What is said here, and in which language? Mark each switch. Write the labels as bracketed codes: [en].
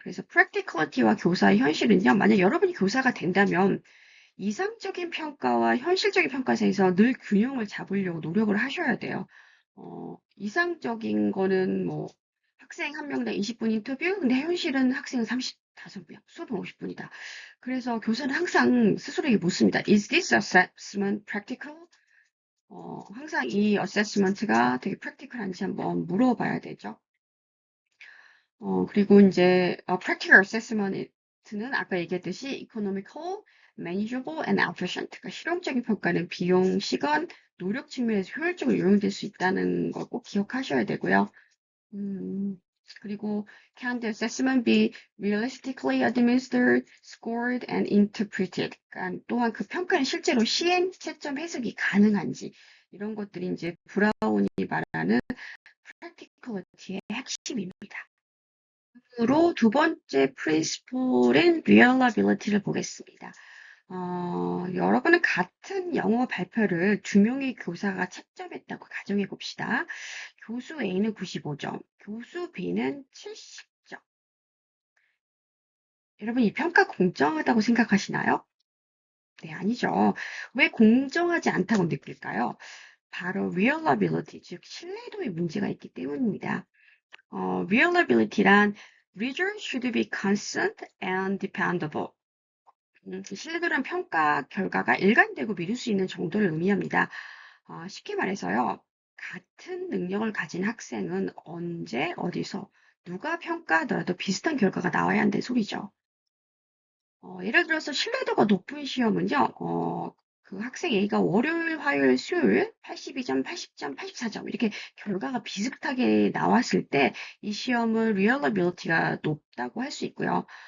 [ko] 그래서 프랙티컬리티와 교사의 현실은요. 만약 여러분이 교사가 된다면 이상적인 평가와 현실적인 평가 사이에서 늘 균형을 잡으려고 노력을 하셔야 돼요. 이상적인 거는 뭐 학생 한 명당 20분 인터뷰, 근데 현실은 학생은 35명, 수업은 50분이다. 그래서 교사는 항상 스스로에게 묻습니다. [en] Is this assessment practical? [ko] 항상 이 어세스먼트가 되게 practical한지 한번 물어봐야 되죠. 그리고 이제 [en] practical assessment는 [ko] 아까 얘기했듯이 [en] economical, manageable, and efficient. [ko] 그러니까 실용적인 평가는 비용, 시간, 노력 측면에서 효율적으로 이용될 수 있다는 걸 꼭 기억하셔야 되고요. 그리고 [en] can the assessment be realistically administered, scored, and interpreted? [ko] 그러니까 또한 그 평가는 실제로 시행, 채점, 해석이 가능한지 이런 것들이 이제 브라운이 말하는 practicality의 핵심입니다. 으로 두 번째 프린시플인 reliability를 보겠습니다. 여러분은 같은 영어 발표를 두 명의 교사가 채점했다고 가정해 봅시다. 교수 A는 95점, 교수 B는 70점. 여러분 이 평가 공정하다고 생각하시나요? 네, 아니죠. 왜 공정하지 않다고 느낄까요? 바로 reliability, 즉 신뢰도에 문제가 있기 때문입니다. [en] reliability란 results should be constant and dependable. [ko] 신뢰도란 평가 결과가 일관되고 믿을 수 있는 정도를 의미합니다. 쉽게 말해서요. 같은 능력을 가진 학생은 언제, 어디서, 누가 평가하더라도 비슷한 결과가 나와야 한다는 소리죠. 예를 들어서 신뢰도가 높은 시험은요. 그 학생 A가 월요일, 화요일, 수요일 82점, 80점, 84점 이렇게 결과가 비슷하게 나왔을 때 이 시험은 reliability가 높다고 할 수 있고요.